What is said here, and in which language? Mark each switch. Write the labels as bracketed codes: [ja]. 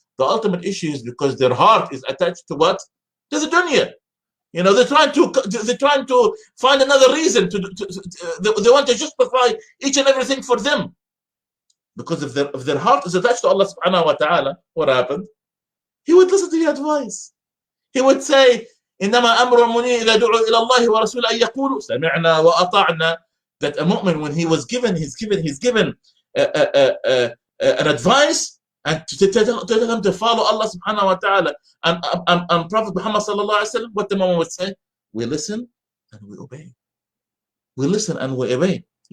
[en] The ultimate issue is because their heart is attached to what? To the dunya. They're trying to find another reason they want to justify each and everything for them. Because if their heart is attached to Allah subhanahu wa ta'ala, what happened? He would listen to your advice. He would say, [ar] إنما أمر المؤمنين إذا دعوا إلى الله ورسوله أن يقولوا سمعنا وأطعنا. [en] That a mu'min, when he's given an advice and to tell him to follow Allah subhanahu wa ta'ala and Prophet Muhammad sallallahu alaihi wasallam, what the mu'min would say? We listen and we obey. We listen and we obey.